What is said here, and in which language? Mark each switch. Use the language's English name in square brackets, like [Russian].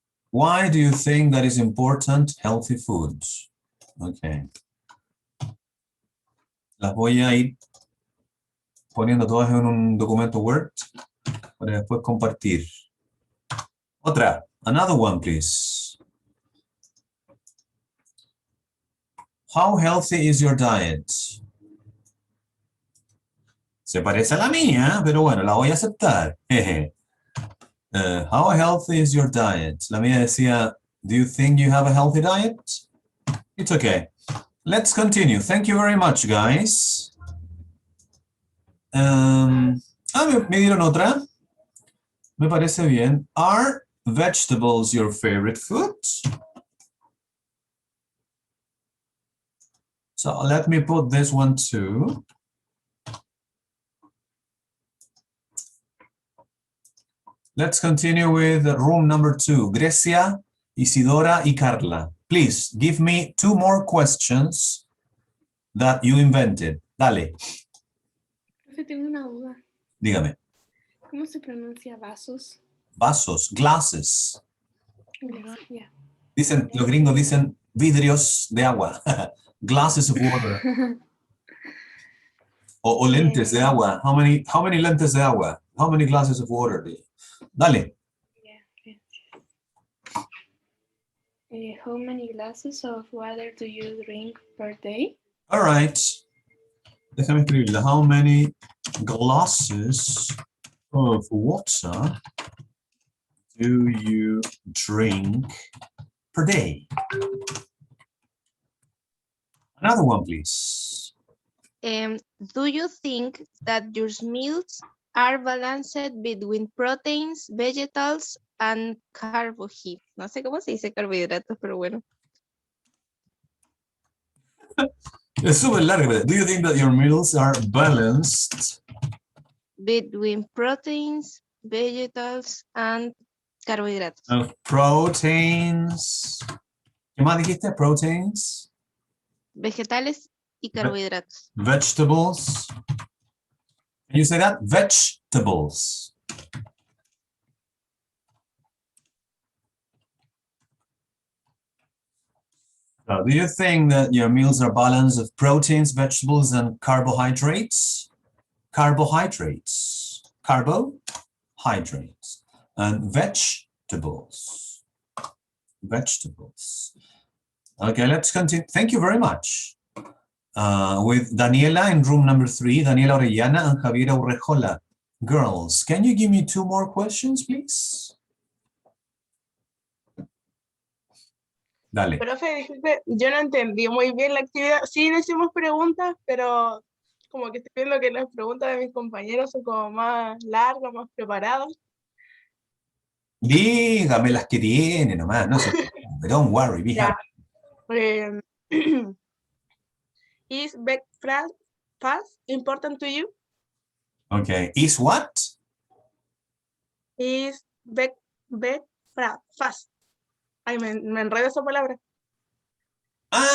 [English] Why do you think that is important healthy foods? Okay. [Spanish] Las voy a ir poniendo todas en un documento Word para después compartir. [English] Otra. Another one, please. How healthy is your diet? [Spanish] Se parece a la mía, pero bueno, la voy a aceptar. [English] How healthy is your diet? [Spanish] La mía decía, [English] do you think you have a healthy diet? It's okay. Let's continue. Thank you very much, guys. [Spanish] Me dieron otra. Me parece bien. [English] Are vegetables your favorite food? So let me put this one too. Let's continue with room number 2. Grecia, Isidora, y Carla. Please give me 2 more questions that you invented. [Spanish] Dale. Profe, tengo una duda. Dígame. ¿Cómo se pronuncia vasos? Vasos, [English] glasses. Yeah. [Spanish] Dicen, los gringos dicen vidrios de agua. [English] Glasses of water. [Spanish] O lentes de agua. [English] How many [Spanish] lentes de agua? [English] How many glasses of water do you? [Spanish] Dale. [English] How many glasses of water do you drink per day? All right. [Spanish] Déjame escribirla. [English] How many glasses of water do you drink per day? Another one, please. Do you think that your meals are balanced between proteins, vegetables, and carbohydrates? [Spanish] No sé cómo se dice carbohidratos, pero bueno. Es súper larga. [English] Do you think that your meals are balanced between proteins, vegetables, and carbohidratos? Proteins. [Spanish] ¿Qué más dijiste? Proteins. Vegetales y carbohidratos. [English] Vegetables. Can you say that? Vegetables. So do you think that your meals are balanced of proteins, vegetables, and carbohydrates? Carbohydrates. Carbohydrates. And vegetables. Vegetables. Okay, let's continue. Thank you very much. With Daniela in room number 3, Daniela Orellana and Javiera Urrejola. Girls, can you give me 2 more questions, please? [Spanish] Dale. Profe, disculpe, yo no entendí muy bien la actividad. Sí, decimos preguntas, pero como que estoy viendo que las preguntas de mis compañeros son como más largas, más preparadas. Dígame las que tiene nomás, no se preocupe. [English] Don't worry, be happy. Is breakfast important to you? Okay, is what? Is breakfast Fast. [Spanish] Ay, me enredo esa palabra. Ah,